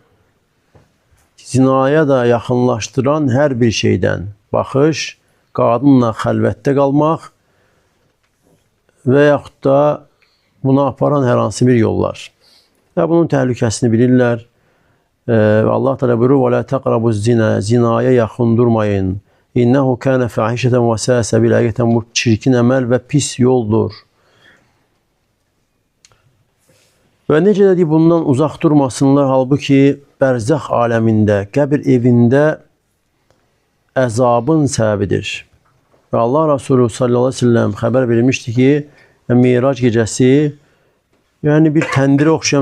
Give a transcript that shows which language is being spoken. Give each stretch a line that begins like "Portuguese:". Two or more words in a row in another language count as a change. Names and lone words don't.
Azerbaijani: Zinaya da yaxınlaşdıran hər bir şeydən baxış, qadınla xəlvətdə qalmaq və yaxud da buna aparan hər hansı bir yollar. Və bunun təhlükəsini bilirlər. Allah Teala buyurur,
Arabic: وَلَا تَقْرَبُ الزِّنَا
Azerbaijani: Zinaya yaxın durmayın.
Arabic: إنه كان فاحشة وساء سبيلا.
Azerbaijani: Həqiqətən bu çirkin əməl və pis yoldur. Və necə də bundan uzaq durmasınlar, halbuki bərzəx aləmində, qəbir evində əzabın səbəbidir. Və Allah Resulü
Arabic: صلى الله عليه وسلم
Azerbaijani: xəbər vermişdi ki, Mirac gecəsi, yəni bir təndirə oxşayan